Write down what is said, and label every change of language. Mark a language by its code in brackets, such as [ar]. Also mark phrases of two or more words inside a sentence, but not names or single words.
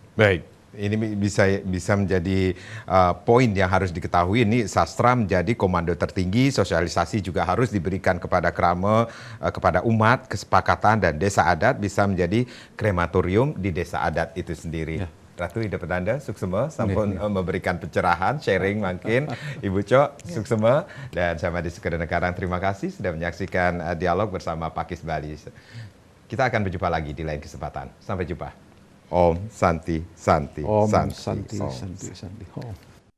[id] Baik, ini bisa menjadi poin yang harus diketahui. Ini sastra menjadi komando tertinggi, sosialisasi juga harus diberikan kepada krama, kepada umat, kesepakatan dan desa adat bisa menjadi krematorium di desa adat itu sendiri. Ya. Ratu hidup Anda, suksema, sampun memberikan pencerahan, sharing mungkin. Ibu Cok, suksema. Dan saya Madi Sekedana Karang, terima kasih sudah menyaksikan dialog bersama Pakis Bali. Kita akan berjumpa lagi di lain kesempatan. Sampai jumpa. [sa] Om Santi Santi Om Santi. Santi Om. Santi Santi. Om.